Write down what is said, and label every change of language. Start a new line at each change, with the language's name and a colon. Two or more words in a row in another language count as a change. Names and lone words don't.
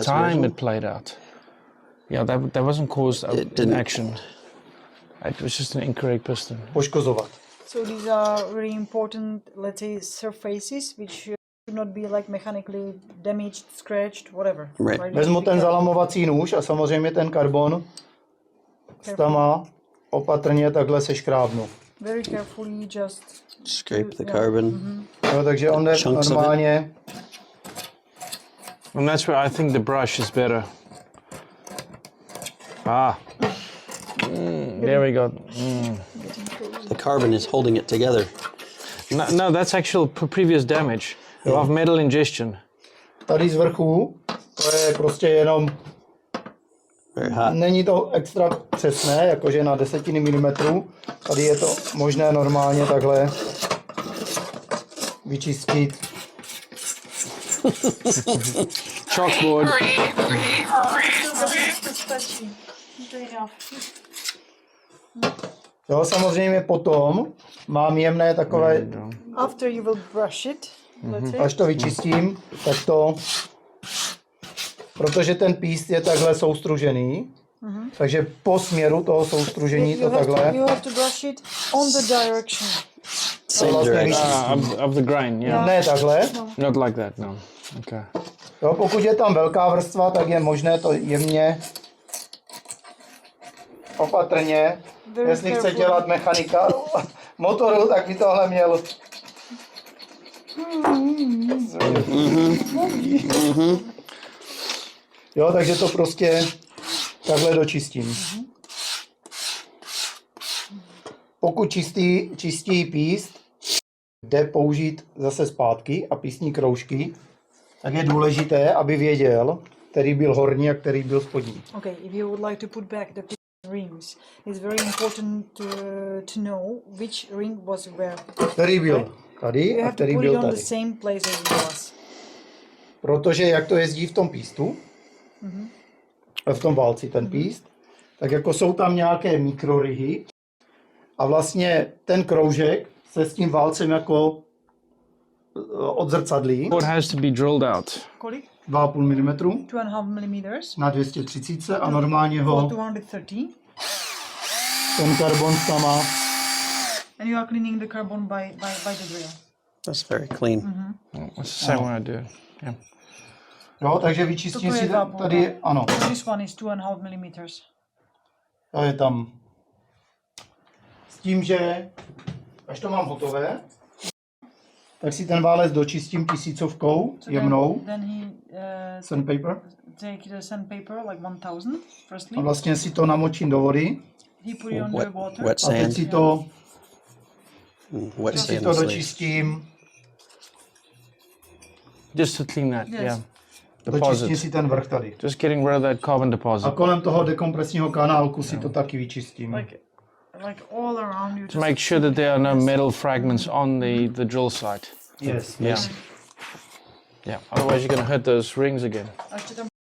English: time original? it played out. Yeah, that wasn't caused in didn't. action. It was just an incorrect piston.
Czech: Poškozovat.
English: So these are very important, let's say, surfaces which should not be like mechanically damaged, scratched, whatever. Right.
Czech: Vezmu ten zalamovací nůž a samozřejmě ten karbon s tama opatrně takhle seškrábnu.
English: Very carefully, just scrape the carbon.
Czech: Jo, takže on jde
English: Chunks of it.
Czech: normálně.
English: And that's where I think the brush is better. There we go. The carbon is holding it together. No, that's actual previous damage of metal ingestion.
Czech: Tady z vrchu, to je prostě jenom,
English: Very hot.
Czech: není to extra přesné, jakože na desetiny milimetrů. Tady je to možné normálně takhle vyčistit.
English: Chalkboard.
Czech: Jo, samozřejmě potom mám jemné takové,
English: after you will brush it, let's say.
Czech: až to vyčistím, tak to, protože ten píst je takhle soustružený, takže po směru toho soustružení to takhle.
English: You have to brush it on the direction. Same
Czech: vlastně
English: direction. Of the grain, yeah.
Czech: Ne takhle.
English: Not like that, no. Okay.
Czech: Jo, pokud je tam velká vrstva, tak je možné to jemně, opatrně.
English: Very
Czech: Jestli chce
English: carefully.
Czech: dělat mechanika motoru, tak by tohle měl. Jo, takže to prostě takhle dočistím. Pokud čistí píst jde použít zase zpátky a pístní kroužky, tak je důležité, aby věděl, který byl horní a který byl spodní.
English: Okay, if you would like to put back the rings, it's very important to know which ring was where.
Czech: Který byl tady
English: You
Czech: a
English: have to
Czech: který
English: put it
Czech: byl
English: on the
Czech: tady.
English: same place as it was.
Czech: Protože jak to jezdí v tom pístu, v tom válci ten píst, tak jako jsou tam nějaké mikroryhy a vlastně ten kroužek se s tím válcem jako odzrcadlí
English: What has to be drilled out?
Czech: Kolik? 2,5 mm
English: 2.5 millimeters.
Czech: na 230 a normálně
English: For
Czech: ho
English: 230.
Czech: ten karbon sama.
English: And you are cleaning the carbon by the drill. That's very clean. That's the same way I do it. Yeah.
Czech: Jo, takže vyčistím Toto je si 2,5, tady, ano,
English: This one is 2.5 millimeters.
Czech: to je tam. S tím, že až to mám hotové, tak si ten válec dočistím tisícovkou jemnou,
English: Then he sandpaper, take the sandpaper like 1000 firstly.
Czech: a vlastně si to namočím do vody
English: He put it under water. Wet
Czech: a teď
English: sand.
Czech: si to,
English: Wet
Czech: si
English: sand
Czech: to
English: slates.
Czech: dočistím,
English: Just to clean that, Yes. yeah.
Czech: dočistím
English: Deposit.
Czech: si ten vrch tady.
English: Just getting rid of that carbon
Czech: A
English: deposit.
Czech: kolem toho dekompresního kanálku si to taky vyčistím.
English: Like all around you. To make sure that there are no metal fragments on the drill site. Yes. Yeah. Yeah, otherwise you're going to hurt those rings again.
Czech: A ještě tam